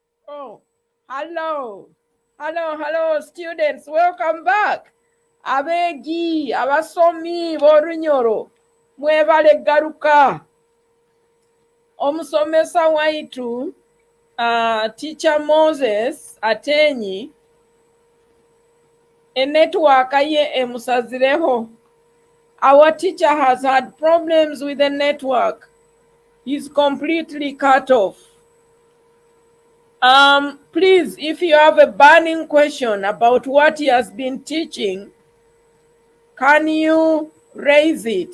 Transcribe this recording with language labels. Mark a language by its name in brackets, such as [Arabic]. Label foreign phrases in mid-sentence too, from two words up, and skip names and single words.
[English] Oh, hello. Hello, students. Welcome back. [Nyoro] Abegi, abasomi b'Orunyoro. Mwebale garuka. Omusomesa waitu, Teacher Moses Ateenyi, network ye emusazireho. [English] Our teacher has had problems with the network. He's completely cut off. Please, if you have a burning question about what he has been teaching, can you raise it?